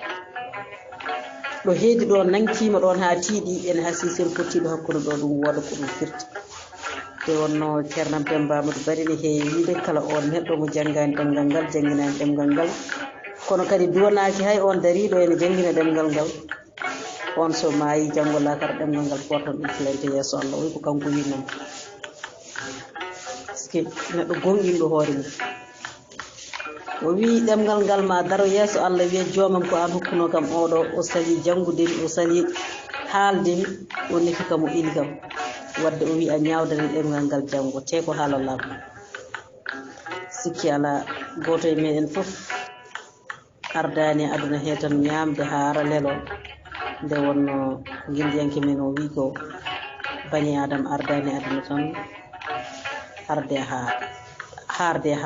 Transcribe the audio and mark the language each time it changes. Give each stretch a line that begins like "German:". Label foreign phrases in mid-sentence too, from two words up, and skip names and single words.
Fula: ɗo heedi ɗo nankima ɗon ha tiiɗi ene hasi sen pottiɗo hakkude ɗo ɗum wooda ko ɗum firti te wonno ceernam Demba Amadou Bari ne heewi wiide kala on neɗɗo mo janggani ɗemgal ngal jangginani ɗemgal ngal kono kadi duwanaki hay on dariɗo ene janggina ɗemgal ngal on so maayi janggo lakara ɗemgal ngal portan ɗum filante yesso Allah oyi ko kanko wi noon
French: par ce que
Fula: neɗɗo gonɗinɗo hoore mum o wi ɗemgal ngal ma daro yesso Allah wiya joomam ko an hokkuno kam oɗo o sali janggudemi o sali haaldemi o nefi kam o ili kam wadde o wi a ñawdani ɗemgal ngal janggo te ko haalalako sikki ala goto e meɗen foof ardani aduna he tan ñamde haara lelo nde wonno guildiyanke men o wi ko bani adam ardani aduna tan harde harde